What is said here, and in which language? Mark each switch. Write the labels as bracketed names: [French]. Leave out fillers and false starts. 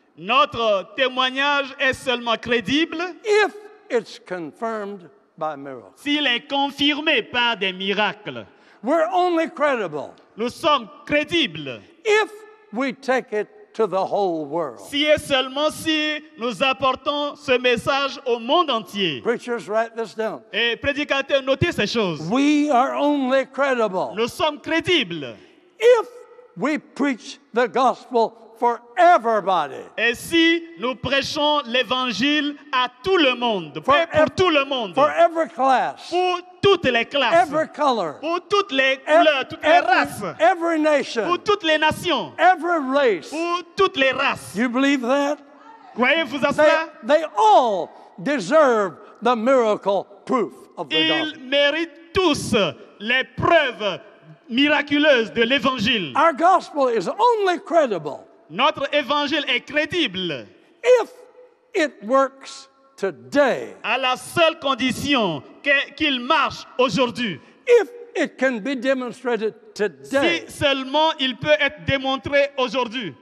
[French] Notre témoignage est seulement crédible [English] if it's confirmed by miracles. [French] s'il est confirmé par des miracles. [English] We're only credible [French] Nous sommes crédibles [English] if we take it to the whole world. [French] si et seulement si nous apportons ce message au monde entier. [English] Preachers, write this down. [French] Et prédicateurs, notez ces choses. [English] We are only credible [French] Nous sommes crédibles [English] if we preach the gospel for everybody. [French] et si nous prêchons l'évangile à tout le monde, [English] For [French] pour tout le monde, [English] For every class, [French] pour toutes les classes, [English] every color, [French] pour toutes les couleurs, toutes les races, [English] every nation, [French] pour toutes les nations, [English] every race. [French] pour toutes les races. [English] You believe that? [French] Croyez-vous à cela? [English] They all deserve the miracle proof of the [French] Ils [English] gospel. [French] méritent tous les preuves miraculeuses de l'évangile. [English] Our gospel is only credible [French] Notre évangile est crédible [English] if it works today, [French] à la seule condition qu'il marche aujourd'hui. [English] if it can be demonstrated today. [French] Si seulement il peut être démontré aujourd'hui.